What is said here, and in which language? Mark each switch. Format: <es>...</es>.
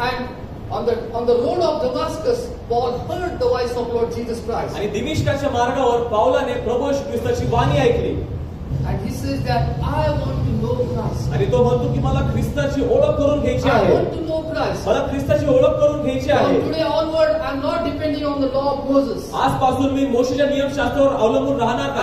<en>And on the road of Damascus, Paul heard the voice of Lord Jesus Christ.</en> <mr>आणि दिमिश्काच्या मार्गावर पावलाने प्रभू येशू ख्रिस्ताची वाणी ऐकली.</mr> <en>And he says that I want to know Christ.</en> <mr>आणि तो म्हणतो की मला ख्रिस्ताची ओळख करून घ्यायची</mr> <en>I</en> <mr>आहे.</mr> <en>want to know Christ.</en> <mr>मला ख्रिस्ताची ओळख करून घ्यायची</mr> <en>From</en> <mr>आहे.</mr> <en>today onward, I'm not depending on the law of Moses.</en> <mr>आजपासून मी मोशेच्या नियमशास्त्रावर अवलंबून राहणार</mr>